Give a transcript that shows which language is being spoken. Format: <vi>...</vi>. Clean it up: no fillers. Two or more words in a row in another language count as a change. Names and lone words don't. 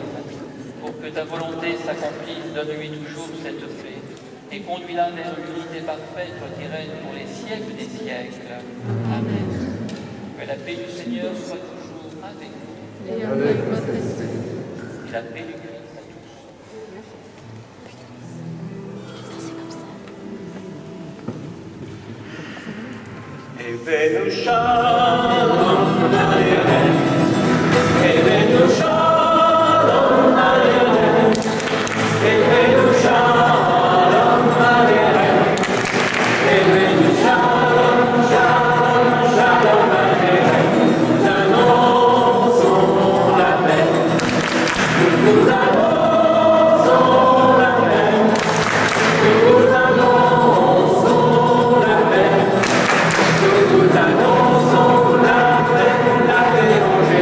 <fr>Pour que ta volonté s'accomplisse, donne-lui toujours cette paix. Et conduis-la vers l'unité parfaite, toi qui règnes pour les siècles des siècles. Amen. Que la paix du Seigneur soit toujours avec vous. Et avec votre esprit. Et la paix du Christ à tous.</fr> <he>הבאנו שלום עליכם, הבאנו שלום עליכם, הבאנו שלום עליכם, הבאנו שלום, שלום, שלום עליכם.</he> <fr>Nous annonçons la paix, nous annonçons la paix, nous annonçons la paix. Nous annonçons la paix,</fr>